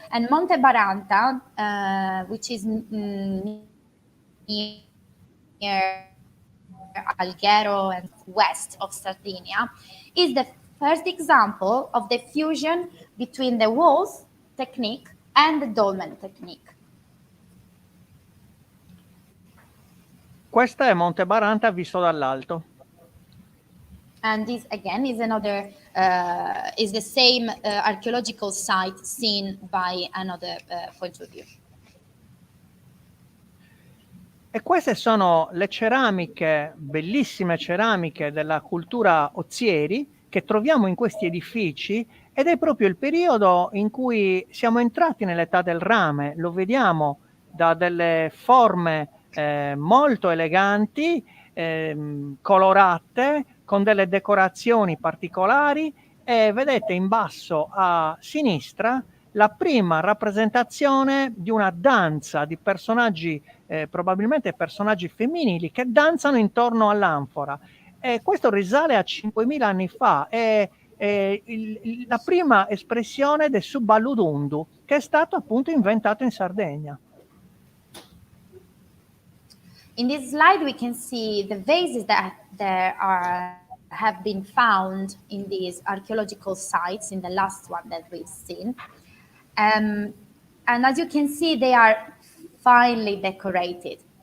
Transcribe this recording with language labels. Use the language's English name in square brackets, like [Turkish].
[English] And Monte Baranta, which is near Alghero and west of Sardinia, is the first example of the fusion between the walls technique and the dolmen technique. [Italian] Questa è Monte Baranta visto dall'alto. [English] And this again is another is the same archaeological site seen by another point of view. [Italian] E queste sono le ceramiche, bellissime ceramiche della cultura Ozieri che troviamo in questi edifici, ed è proprio il periodo in cui siamo entrati nell'età del rame. Lo vediamo da delle forme molto eleganti, colorate, con delle decorazioni particolari, e vedete in basso a sinistra la prima rappresentazione di una danza di personaggi, probabilmente personaggi femminili, che danzano intorno all'anfora. E questo risale a 5.000 anni fa, è la prima espressione del Suballudundu, che è stato appunto inventato in Sardegna. [English] In this slide, we can see the vases that have been found in these archaeological sites, in the last one that we've seen. And as you can see, they are finely decorated.